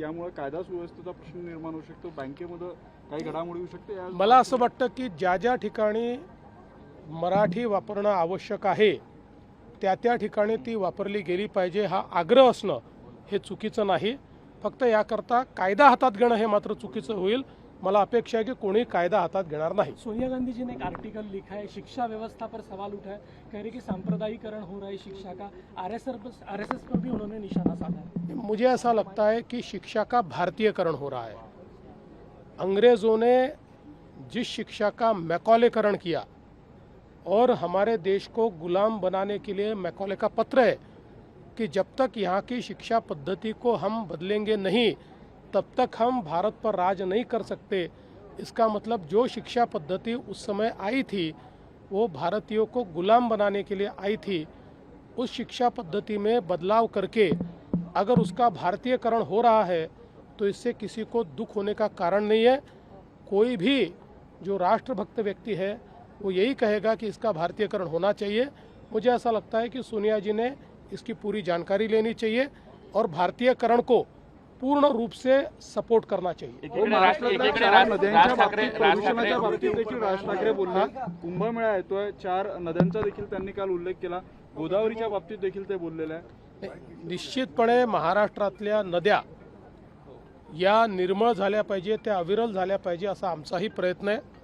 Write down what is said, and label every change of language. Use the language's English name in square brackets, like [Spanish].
[Marathi] यामुळे कायदा सुव्यवस्थेचा प्रश्न निर्माण होऊ शकतो, बँकेमध्ये काही घडामोडी होऊ शकते. मला असं वाटतं की ज्या ज्या ठिकाणी मराठी वापरणं आवश्यक आहे त्या त्या ठिकाणी ती वापरली गेली पाहिजे. हा आग्रह असणं हे चुकीचं नाही, फक्त याकरता कायदा हातात घेणं हे मात्र चुकीचं होईल. मला अपेक्षा [Hindi] है कि कोई कायदा हाथ घेणार नहीं. सोनिया गांधी जी ने एक आर्टिकल लिखा है, शिक्षा व्यवस्था पर सवाल उठा है, कह रहे कि सांप्रदायिकरण हो रहा है शिक्षा का, आरएसएस पर भी उन्होंने निशाना साधा है. मुझे ऐसा लगता है कि शिक्षा का भारतीयकरण हो रहा है. अंग्रेजों ने जिस शिक्षा का मैकॉलेकरण किया और हमारे देश को गुलाम बनाने के लिए मैकॉले का पत्र है कि जब तक यहाँ की शिक्षा पद्धति को हम बदलेंगे नहीं तब तक हम भारत पर राज नहीं कर सकते. इसका मतलब जो शिक्षा पद्धति उस समय आई थी वो भारतीयों को गुलाम बनाने के लिए आई थी. उस शिक्षा पद्धति में बदलाव करके अगर उसका भारतीयकरण हो रहा है तो इससे किसी को दुख होने का कारण नहीं है. कोई भी जो राष्ट्रभक्त व्यक्ति है वो यही कहेगा कि इसका भारतीयकरण होना चाहिए. मुझे ऐसा लगता है कि सोनिया जी ने इसकी पूरी जानकारी लेनी चाहिए और भारतीयकरण को पूर्ण रूप से सपोर्ट करना चाहिए. [Marathi] नद्यांच्या बाबतीत देखील राज ठाकरे बोलले. कुंभमेळा येतोय, 4 नद्यांचा देखील त्यांनी काल उल्लेख केला. गोदावरीच्या बाबतीत देखील ते बोललेले आहे. निश्चितपणे महाराष्ट्रातल्या नद्या या निर्मळ झाल्या पाहिजे, त्या अविरल झाल्या पाहिजे असा आमचाही प्रयत्न आहे.